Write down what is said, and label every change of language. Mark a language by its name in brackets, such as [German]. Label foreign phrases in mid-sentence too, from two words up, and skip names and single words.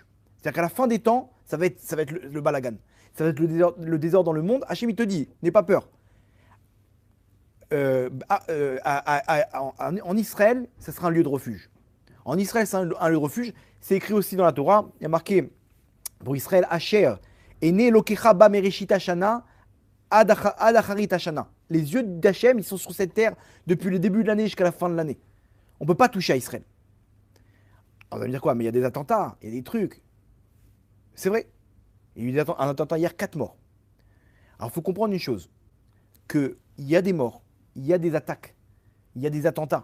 [French] C'est-à-dire qu'à la fin des temps, ça va être le balagan. Ça va être le désordre dans le monde. Hachem, il te dit, n'aie pas peur. En Israël, ça sera un lieu de refuge. En Israël, c'est un lieu de refuge. C'est écrit aussi dans la Torah. Il y a marqué pour Israël, [Hebrew] אשר עיני אלהיך בה מרשית שנה עד אחרית שנה. [French] Les yeux d'Hachem, ils sont sur cette terre depuis le début de l'année jusqu'à la fin de l'année. On ne peut pas toucher à Israël. Alors, on va me dire quoi? Mais il y a des attentats, il y a des trucs. C'est vrai. Il y a eu un attentat hier, 4 morts. Alors, il faut comprendre une chose. Qu'il y a des morts, il y a des attaques, il y a des attentats.